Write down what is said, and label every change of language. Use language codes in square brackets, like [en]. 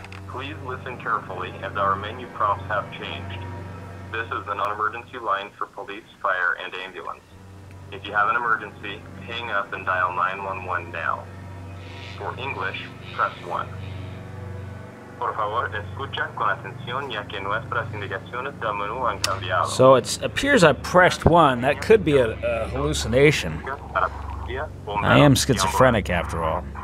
[en] Please listen carefully as our menu prompts have changed. This is the non-emergency line for police, fire, and ambulance. If you have an emergency, hang up and dial 911 now. For English, press 1. [es] Por favor, escucha con atención ya que nuestras indicaciones del menú han cambiado. [en] So it appears I pressed 1. That could be a hallucination. I am schizophrenic after all.